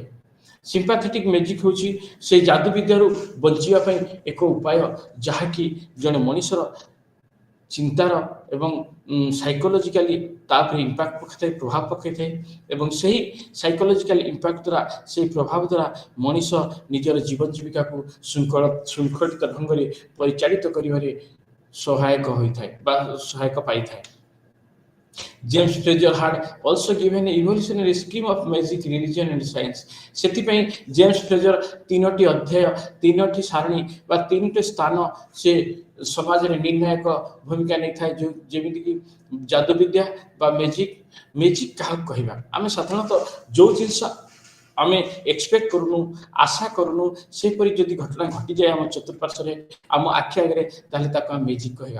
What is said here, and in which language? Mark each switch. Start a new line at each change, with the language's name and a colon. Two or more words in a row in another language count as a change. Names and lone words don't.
English: sympathetic magic
Odia: ହେଉଛି ସେଇ ଯାଦୁବିଦ୍ୟାରୁ ବଞ୍ଚିବା ପାଇଁ ଏକ ଉପାୟ, ଯାହାକି ଜଣେ ମଣିଷର ଚିନ୍ତାର ଏବଂ ସାଇକୋଲୋଜିକାଲି ତାପରେ ଇମ୍ପାକ୍ଟ ପକାଇଥାଏ, ପ୍ରଭାବ ପକାଇଥାଏ। ଏବଂ ସେହି
English: psychological impact
Odia: ଦ୍ୱାରା, ସେହି ପ୍ରଭାବ ଦ୍ୱାରା ମଣିଷ ନିଜର ଜୀବନ ଜୀବିକାକୁ ଶୃଙ୍ଖଳିତ ଢଙ୍ଗରେ ପରିଚାଳିତ କରିବାରେ ସହାୟକ ହୋଇଥାଏ ବା ସହାୟକ ପାଇଥାଏ।
English: James Frazer had also given an evolutionary scheme of magic, religion and science.
Odia: ସେଥିପାଇଁ ଜେମ୍ସ ଫ୍ରେଜର ତିନୋଟି ଅଧ୍ୟାୟ, ତିନୋଟି ସାରଣୀ ବା ତିନୋଟି ସ୍ଥାନ ସେ ସମାଜରେ ନିର୍ଣ୍ଣାୟକ ଭୂମିକା ନେଇଥାଏ। ଯେମିତିକି ଯାଦୁବିଦ୍ୟା ବା ମ୍ୟାଜିକ୍ କାହାକୁ କହିବା? ଆମେ ସାଧାରଣତଃ ଯେଉଁ ଜିନିଷ ଆମେ ଏକ୍ସପେକ୍ଟ କରୁନୁ, ଆଶା କରୁନୁ, ସେପରି ଯଦି ଘଟଣା ଘଟିଯାଏ ଆମ ଚତୁଃପାର୍ଶ୍ୱରେ, ଆମ ଆଖି ଆଗରେ, ତାହେଲେ ତାକୁ ଆମେ ମ୍ୟାଜିକ୍ କହିବା।